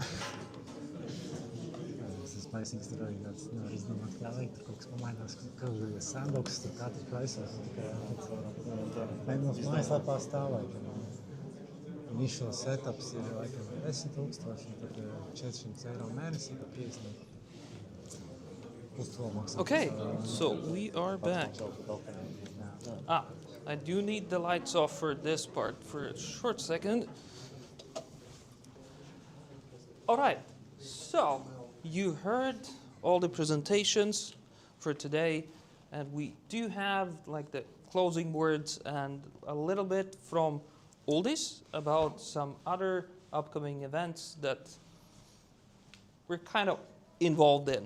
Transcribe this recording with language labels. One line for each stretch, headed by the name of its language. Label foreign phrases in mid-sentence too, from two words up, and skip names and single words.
Latvian: Tas ir maisīgs, tur arī tāds nevar izdomāt, kā veikt, tur kaut kas pamainās, ka ir sandboxes, tur katrs praisās. Mums mājaslapā stāv,
English: initial setups
Latvian: ir laikam 10,000, un tad 400 eiro mēnesī, pa 50. Plus to maksā.
English: Okay, so we are back. I do need the lights off for this part for a short second. All right, so you heard all the presentations for today, and we do have like the closing words and a little bit from Uldis about some other upcoming events that we're kind of involved in.